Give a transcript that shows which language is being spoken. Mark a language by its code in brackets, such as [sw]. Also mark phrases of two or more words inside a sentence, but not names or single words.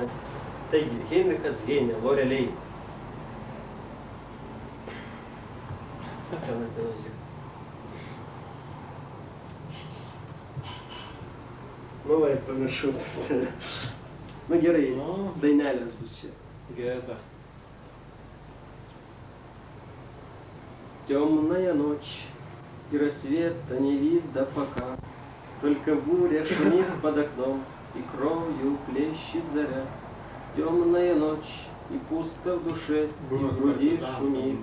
[lt] Taigi, Heinrichas Heinė, Lorė Rei. Tenai žiūrėk. Nu va, pamiršau. Nu gerai, dainelės bus čia. Gėda. [ru] Темная ночь, и рассвета не видно пока, только буря шумит под окном, и кровью плещет заря. Темная ночь, и пусто в душе, и в груди шумит.